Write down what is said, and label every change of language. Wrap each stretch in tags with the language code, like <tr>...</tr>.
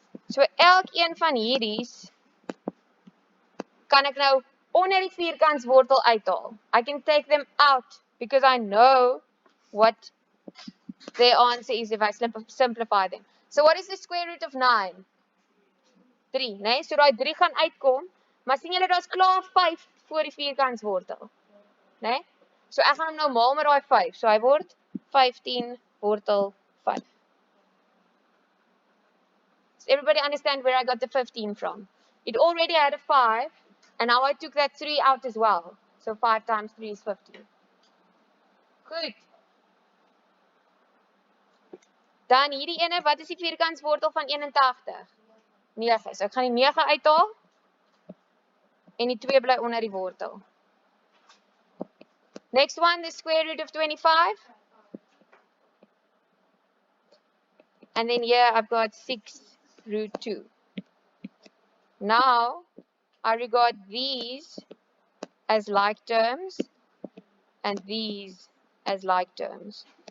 <af>So elkeen van hierdie kan ek nou onder die vierkantswortel uithaal.</af> <en>I can take them out because I know what their answer is if I simplify them. So what is the square root of 9?</en> <af>3, né? So daai 3 gaan uitkom, maar sien julle daar's klaar 5 voor die vierkantswortel, né? So ek gaan hom nou maal met daai 5. So hy word 15 wortel 5.</af> <en>Does everybody understand where I got the 15 from? It already had a 5, and now I took that 3 out as well. So 5 times 3 is 15. Goed.</en> <af>Dan hierdie ene, wat is die vierkantswortel van 81? 9. So ek gaan die 9 uithaal, en die 2 bly onder die wortel.</af> <en>Next one, the square root of 25. And then here I've got 6 root 2. Now, I regard these as like terms and these as like terms.</en>